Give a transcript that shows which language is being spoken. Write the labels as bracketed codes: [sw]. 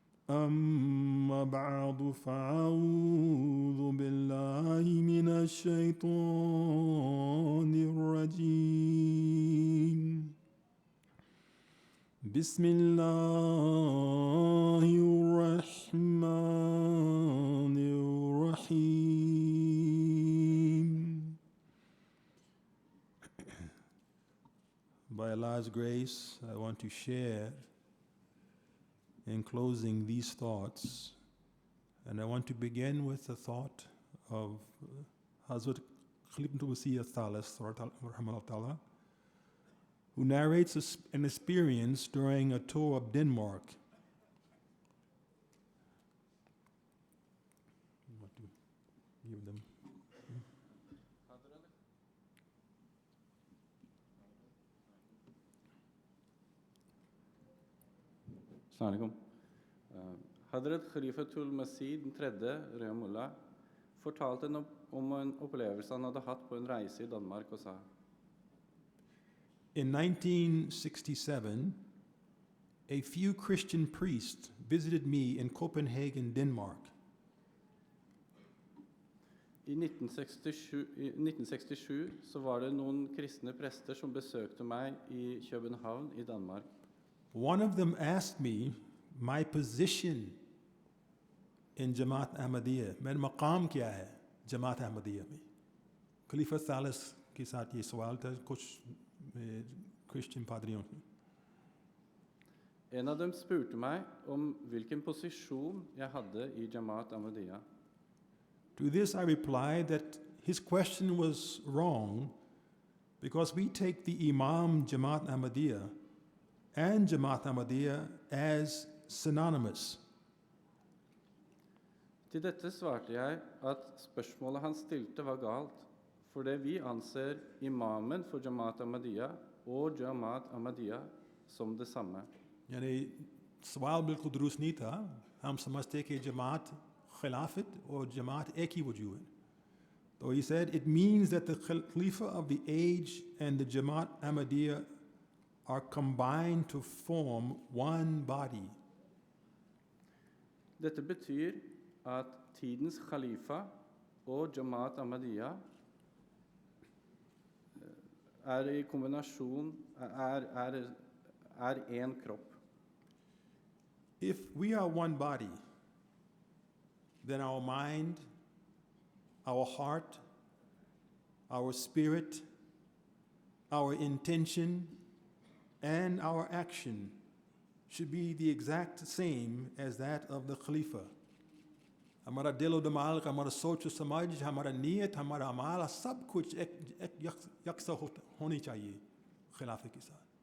[ar] أما بعد فأعوذ بالله من الشيطان الرجيم بسم الله الرحمن الرحيم. [en] By Allah's grace, I want to share in closing these thoughts, and I want to begin with the thought of Hazrat Khalifatul Masih al-Thalith, who narrates an experience during a tour of Denmark. I want to give them. [no] Assalamualaikum. Hadrat Khalifatul Masih den tredje, Røyamullah, fortalte om en opplevelse han hadde hatt på en reise i Danmark og sa: [en] In 1967, a few Christian priests visited me in Copenhagen, Denmark. [no] I 1967 så var det noen kristne prester som besøkte meg i København i Danmark. [en] One of them asked me my position in Jamaat Ahmadiyya. [hi] मेरा मकाम क्या है जमात अहमदिया में? खलीफा सालिस के साथ ये सवाल था कुछ Christian padriyon. [no] En av dem spurte meg om hvilken posisjon jeg hadde i Jamaat Ahmadiyya. [en] To this I replied that his question was wrong because we take the Imam Jamaat Ahmadiyya and Jamaat Ahmadiyya as synonymous. [no] Til dette svarte jeg at spørsmålet han stilte var galt, fordi vi anser imamen for Jamaat Ahmadiyya og Jamaat Ahmadiyya som det samme. [hi] यानी सवाल बिल्कुल दुरुस्त नहीं था. हम समझते कि जमात खिलाफत और जमात एक ही वजूद है. [en] So he said it means that the Khalifa of the age and the Jamaat Ahmadiyya are combined to form one body. [no] Dette betyr at tidens khalifa og Jamaat Ahmadiyya i kombinasjon en kropp. [en] If we are one body, then our mind, our heart, our spirit, our intention, and our action should be the exact same as that of the Khalifa. [hi] हमारा दिल और दिमाग, हमारा सोच और समझ, हमारा नीयत, हमारा अमाल, सब कुछ एक यकसा होनी चाहिए खिलाफे के साथ.